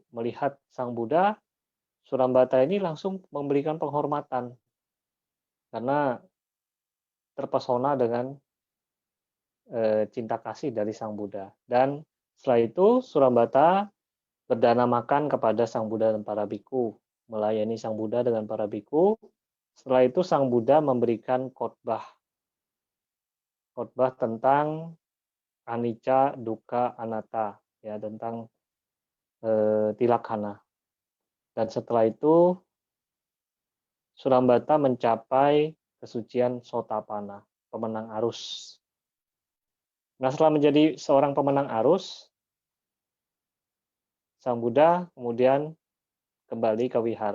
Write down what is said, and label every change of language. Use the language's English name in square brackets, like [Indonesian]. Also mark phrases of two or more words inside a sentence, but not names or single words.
[Indonesian] Melihat Sang Buddha, Surambata ini langsung memberikan penghormatan karena terpesona dengan cinta kasih dari Sang Buddha. Dan setelah itu Surambata berdana makan kepada Sang Buddha dan para biku, melayani Sang Buddha dengan para biku. Setelah itu Sang Buddha memberikan khotbah tentang [Pali] anicca, dukkha, anatta, [Indonesian] ya, tentang tilakkana. Dan setelah itu Surambata mencapai kesucian Sotapanna, pemenang arus. Nah, setelah menjadi seorang pemenang arus, Sang Buddha kemudian kembali ke wihara.